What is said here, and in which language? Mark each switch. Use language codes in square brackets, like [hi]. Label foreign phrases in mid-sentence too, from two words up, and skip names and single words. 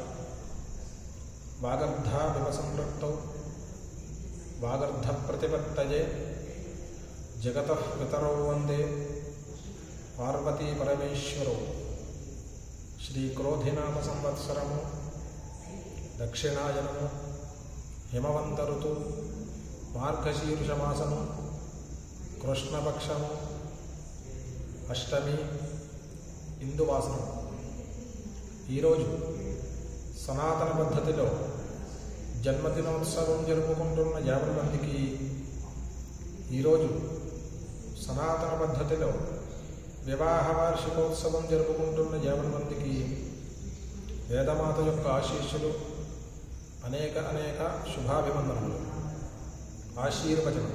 [sa] वागर्धाविवसंरक्तौ वागर्धप्रतिपत्तये जगतः पितरौ वन्दे पार्वती परमेश्वरौ। श्रीक्रोधिनाम संवत्सरमु दक्षिणायनमु हिमवंत ऋतु मार्गशीर्षमासमु कृष्णपक्षमु अष्टमी ఇందువాసనం। [te] ఈరోజు సనాతన పద్ధతిలో జన్మదినోత్సవం జరుపుకుంటున్న 50 మందికి, ఈరోజు సనాతన పద్ధతిలో వివాహ వార్షికోత్సవం జరుపుకుంటున్న 50 మందికి వేదమాత యొక్క ఆశీస్సులు, అనేక శుభాభివందనములు, ఆశీర్వచనములు।